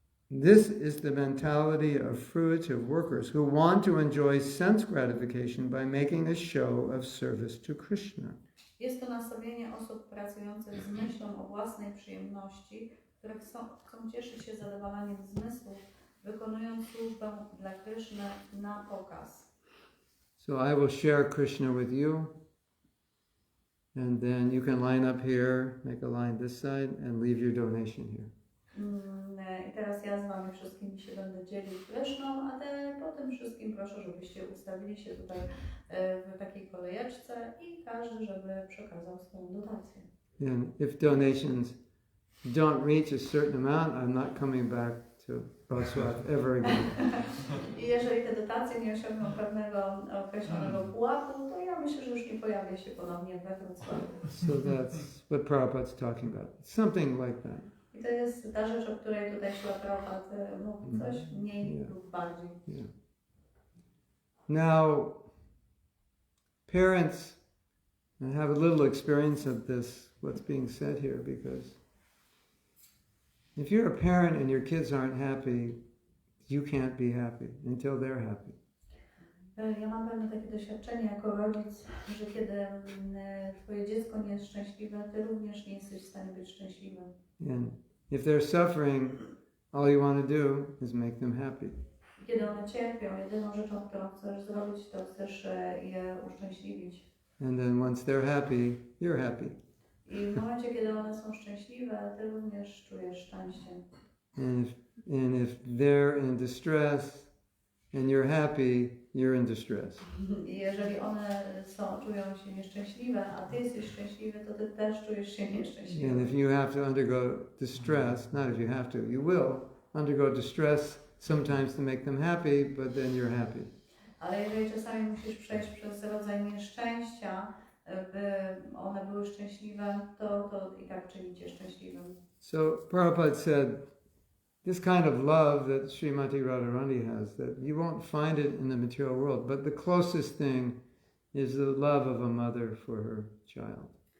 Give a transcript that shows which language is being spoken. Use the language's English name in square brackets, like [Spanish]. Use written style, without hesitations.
[English] This is the mentality of fruitive workers who want to enjoy sense gratification by making a show of service to Krishna. [Polish] Jest to nastawienie osób pracujących z myślą o własnej przyjemności, które chcą cieszyć się zadowalaniem zmysłów, wykonując służbę dla Kryszny na pokaz. [English] So I will share Krishna with you, and then you can line up here, make a line this side, and leave your donation here. [Polish] I teraz ja z wami wszystkimi się będę dzielił Kryszną, a po tym wszystkim proszę, żebyście ustawili się tutaj w takiej kolejeczce i każdy, żeby przekazał swoją dotację. [English] And if donations don't reach a certain amount, I'm not coming back to Boswat ever again. [Polish] I jeżeli te dotacje nie osiągną pewnego określonego pułapu, to ja myślę, że już nie pojawię się ponownie we Wrocławiu. [English] So that's what Prabhupada's talking about. Something like that. [Polish] I to jest ta rzecz, o której tutaj Prabhupada mówi, coś mniej lub bardziej. [English] Yeah. Now, parents have a little experience of this, what's being said here, because if you're a parent and your kids aren't happy, you can't be happy until they're happy. [Polish] Ja mam pewne takie doświadczenie jako rodzic, że kiedy twoje dziecko nie jest szczęśliwe, ty również nie jesteś w stanie być szczęśliwy. [English] And if they're suffering, all you want to do is make them happy. [Polish] Kiedy one cierpią, jedyną rzeczą, którą chcesz zrobić, to chcesz je uszczęśliwić. [English] And then once they're happy, you're happy. [Polish] I w momencie, kiedy one są szczęśliwe, ty również czujesz szczęście. [English] And if they're in distress and you're happy, you're in distress. [Polish] I jeżeli one czują się nieszczęśliwe, a ty jesteś szczęśliwy, to ty też czujesz się nieszczęśliwy. [English] And if you have to undergo distress, not if you have to, you will undergo distress sometimes to make them happy, but then you're happy. [Polish] Ale jeżeli czasami musisz przejść przez rodzaj nieszczęścia, by one były szczęśliwe, to i tak czyni cię szczęśliwym. [English] So Prabhupada said, this kind of love that Srimati Radharani has, that you won't find it in the material world, but the closest thing is the love of a mother for her child.